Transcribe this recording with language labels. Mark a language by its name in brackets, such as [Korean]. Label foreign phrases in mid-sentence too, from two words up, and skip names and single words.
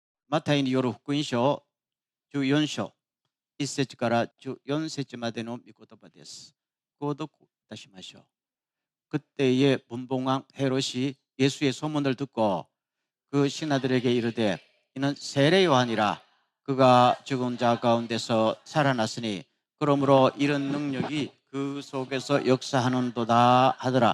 [Japanese] マタイによる福音書14章1節から14節までの御言葉です。ご読いたしましょう。 [Korean] 그때에 분봉왕 헤롯이 예수의 소문을 듣고 그 신하들에게 이르되 이는 세례 요한이라. 그가 죽은 자 가운데서 살아났으니 그러므로 이런 능력이 그 속에서 역사하는도다 하더라.